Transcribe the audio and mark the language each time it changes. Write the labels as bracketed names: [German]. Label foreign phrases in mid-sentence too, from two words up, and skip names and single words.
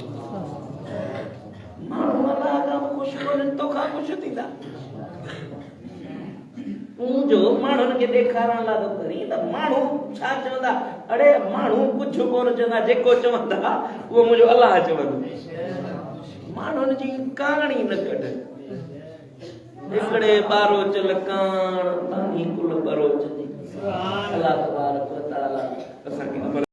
[Sindhi] माण्हू अल्लाह खां ख़ुशि कोन्हनि तोखां ख़ुशि थींदा तूं जो माण्हुनि खे ॾेखारण लाइ थो करीं त माण्हू छा चवंदा अड़े माण्हू कुझु कोन चवंदा जेको चवंदा उहो मुंहिंजो अल्लाह चवंदो माण्हुनि जी कहाणी न कढ हिकिड़े ॿारोच लकाण तानी कुल बरोच जी [Arabic] الله تبارك وتعالى [Sindhi] असांखे